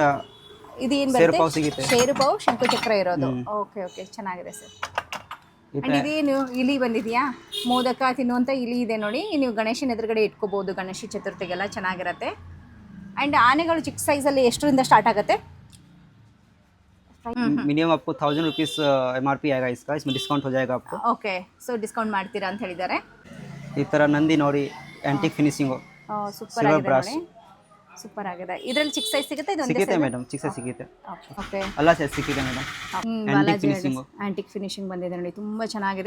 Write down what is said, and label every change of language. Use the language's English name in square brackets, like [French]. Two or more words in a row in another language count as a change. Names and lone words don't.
[Kannada] ಇದು ಏನು ಬರುತ್ತೆ? ಶೇರುಪಾವ್ ಶಂಕು ಚಕ್ರ ಇರೋದು. [English] Okay okay, [Kannada] ಚೆನ್ನಾಗಿದೆ ಸರ್. ಅಂಡ್ ಇದೇನು ಇಲಿ ಬಂದಿದೆಯಾ? ಮೋದಕ ತಿನ್ನುವಂಥ ಇಲಿ ಇದೆ ನೋಡಿ. ನೀವು ಗಣೇಶನ ಎದುರುಗಡೆ ಇಟ್ಕೋಬಹುದು ಗಣೇಶ ಚತುರ್ಥಿಗೆಲ್ಲ, ಚೆನ್ನಾಗಿರುತ್ತೆ. ಅಂಡ್ ಆನೆಗಳು ಚಿಕ್ಕ ಸೈಜಲ್ಲಿ ಎಷ್ಟರಿಂದ ಸ್ಟಾರ್ಟ್ ಆಗುತ್ತೆ? [Hindi] मिनिमम आपको 1000 रुपीस MRP आएगा इसका, इसमें डिस्काउंट हो जाएगा आपको. [English] Okay, so discount [Kannada] ಮಾಡ್ತೀರಾ ಅಂತ ಹೇಳಿದ್ದಾರೆ. ಈ ತರ ನಂದಿ ನೋಡಿ, [English] antique finishing. [Kannada] ಸೂಪರ್ ಆಗಿದೆ ನೋಡಿ, ಸೂಪರ್ ಆಗಿದೆ. ಇದರಲ್ಲಿ ಚಿಕ್ಕ ಸೈಜ್ ಸಿಗುತ್ತೆ? ಇದು ಸಿಗುತ್ತೆ ಮೇಡಮ್, ಚಿಕ್ಕ ಸೈಜ್ ಸಿಗುತ್ತೆ. ಓಕೆ, ಎಲ್ಲ ಸೈಜ್ ಸಿಗುತ್ತೆ ಮೇಡಮ್. [English] antique finishing, antique finishing [Kannada] ಬಂದಿದೆ ನೋಡಿ, ತುಂಬಾ ಚೆನ್ನಾಗಿದೆ.